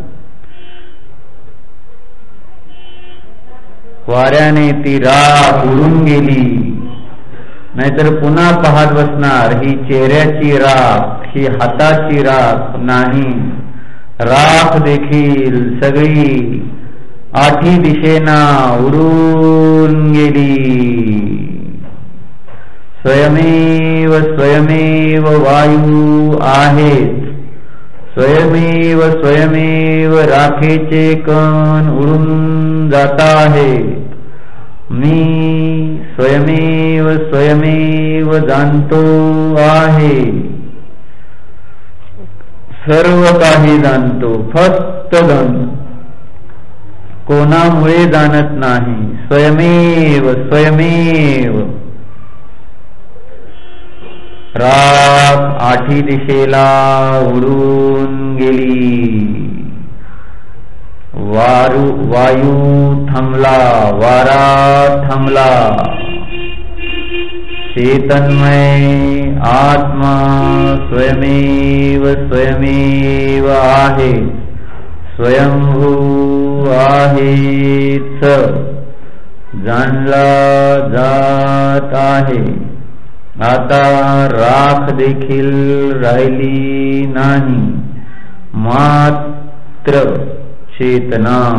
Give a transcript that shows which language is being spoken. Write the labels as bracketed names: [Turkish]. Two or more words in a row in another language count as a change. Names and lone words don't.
[Marathi] वाऱ्याने ती राख उडून गेली, नाहीतर पुन्हा पाहत बसणार. ही चेहऱ्याची राख, ही हाताची राख नाही. राख देखील सगळी आठी दिशेना उडून गेली. स्वयमेव स्वयमेव वायू आहेत. स्वयमेव स्वयमेव राखेचे कण उडून जात आहेत. मी स्वयमेव स्वयमेव जाणतो आहे. सर्व काही जाणतो, फक्त जाणतो, कोणामुळे जाणत नाही. स्वयमेव स्वयमेव. राख आठी दिशेला उडून गेली. वायू थांबला, वारा थांबला. चैतन्मय आत्मा स्वयमेव स्वयमेव आहे. स्वयंभू आहेच, जाणला जात आहे. आता राख देखील राहिली नाही, मात्र चेतना.